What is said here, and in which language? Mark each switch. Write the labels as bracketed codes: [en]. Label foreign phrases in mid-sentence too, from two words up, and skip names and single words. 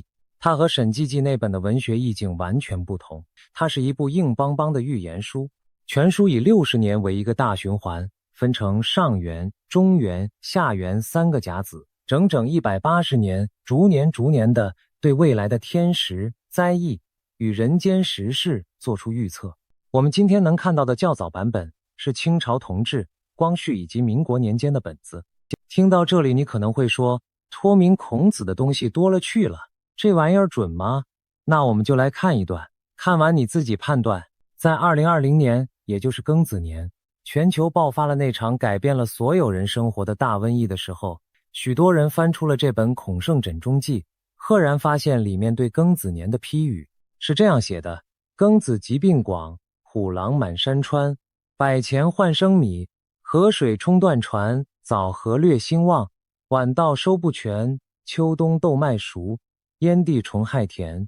[zh] 它和沈濟濟那本的文學意境完全不同，它是一部硬邦邦的預言書，全書以60年為一個大循環，分成上元、中元、下元3個甲子，整整180年，逐年的對未來的天時、災異與人間時事做出預測。我們今天能看到的較早版本是清朝同治、光緒以及民國年間的本子。聽到這裡，你可能會說，託名孔子的東西多了去了，這玩意兒準嗎？那我們就來看一段，看完你自己判斷。在2020年，也就是庚子年，全球爆發了那場改變了所有人生活的大瘟疫的時候，許多人翻出了這本孔聖枕中記，赫然發現裡面對庚子年的批語是這樣寫的：庚子疾病廣，虎狼滿山川，百錢換生米，河水沖斷船，早禾略興旺，晚稻收不全，秋冬豆麥熟，燕地蟲害田。